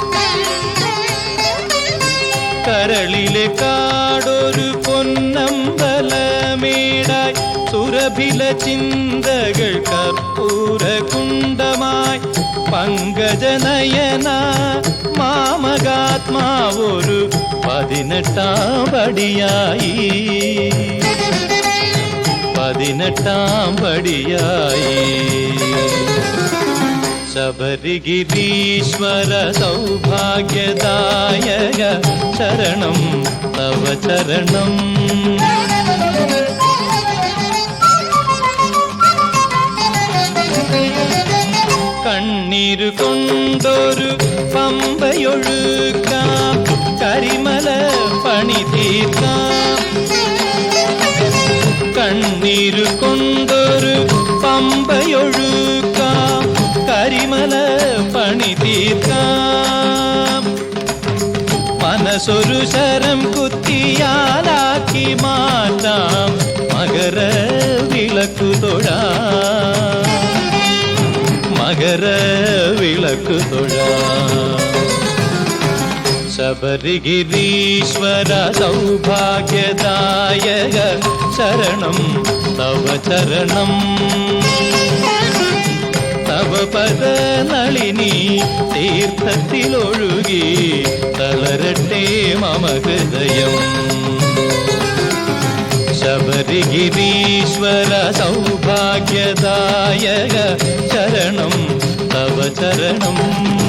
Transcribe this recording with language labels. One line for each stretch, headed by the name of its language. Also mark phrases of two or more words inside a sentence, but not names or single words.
Malayalam: കരളിലെ കാടൊരു പൊന്നമ്പലമേടായി സുരഭില ചിന്തകൾ കർപ്പൂര കുണ്ടമായി। പങ്കജനയന മാമകാത്മാവൊരു 18ാം പടിയായി। 18ാം പടിയായി।
Sanskrit: शबरिगिरीश्वर सौभाग्यदायक चरणं तव चरणं।
Malayalam: കണ്ണീരു കൊണ്ടൊരു പമ്പയൊഴുക്കാം കരിമല പണി തീർക്കാം। കണ്ണീരു കൊണ്ടൊരു പമ്പയൊഴുക്കാം കരിമല പണി തീർക്കാം। മനസ്സൊരു ശരം കുത്തിയാലാക്കി മാറ്റാം മകര വിളക്കു തൊഴാം। മകര വിളക്കു തൊഴാം।
Sanskrit: शबरिगिरीश्वर सौभाग्यदायक चरणं तव चरणं। तव पदनलिनी
Malayalam: तीर्थത്തിലൊഴുകി തളരട്ടെ മമ ഹൃദയം।
Sanskrit: शबरिगिरीश्वर सौभाग्यदायक चरणं तव चरणं।